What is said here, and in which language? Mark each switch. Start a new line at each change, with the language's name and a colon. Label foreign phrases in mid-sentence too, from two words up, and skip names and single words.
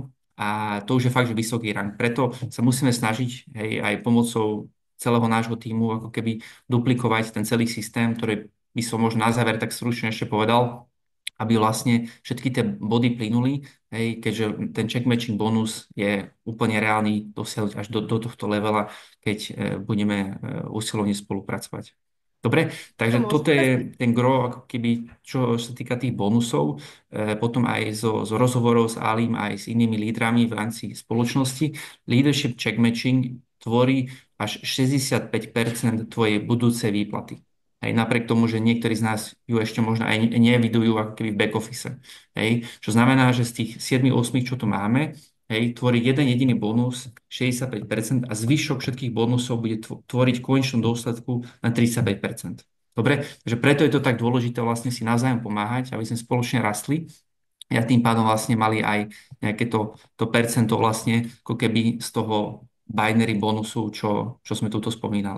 Slovak: A to už je fakt, že vysoký rang. Preto sa musíme snažiť, hej, aj pomocou celého nášho týmu ako keby duplikovať ten celý systém, ktorý by som možno na záver tak stručne ešte povedal, aby vlastne všetky tie body plynuli, hej, keďže ten
English: check matching bonus
Slovak: je úplne reálny dosiahnuť až do tohto levela, keď budeme usilovne spolupracovať. Dobre, takže toto je ten gro, ako keby, čo sa týka tých bonusov, potom aj zo rozhovorov s Alim, aj s inými lídrami v rámci spoločnosti.
English: Leadership check matching
Slovak: tvorí až 65% tvojej budúcej výplaty. Hej, napriek tomu, že niektorí z nás ju ešte možno aj nevidujú ako keby v
English: back office.
Slovak: Hej, čo znamená, že z tých 7-8, čo tu máme, hej, tvorí jeden jediný bonus 65% a zvyšok všetkých bonusov bude tvoriť v konečnom dôsledku na 35%. Dobre? Takže preto je to tak dôležité vlastne si navzájom pomáhať, aby sme spoločne rastli a tým pádom vlastne mali aj nejaké to percento vlastne ako keby z toho binary bonusu, čo sme tuto spomínali.